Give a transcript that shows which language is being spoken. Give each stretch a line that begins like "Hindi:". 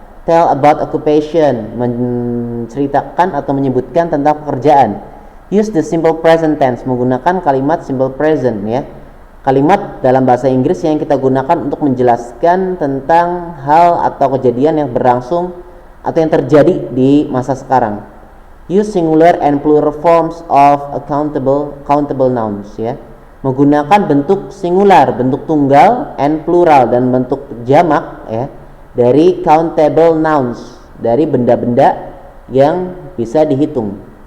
English: Tell about occupation,
Indonesian: menceritakan atau menyebutkan tentang pekerjaan.
English: Use the simple present tense,
Indonesian: menggunakan kalimat simple present,
English: ya.
Indonesian: Kalimat dalam bahasa Inggris yang kita gunakan untuk menjelaskan tentang hal atau kejadian yang berlangsung atau yang terjadi di masa sekarang.
English: Use singular and plural forms of countable nouns, ya.
Indonesian: Menggunakan bentuk singular, bentuk tunggal,
English: and plural,
Indonesian: dan bentuk jamak, ya, dari countable nouns, dari benda-benda yang bisa dihitung.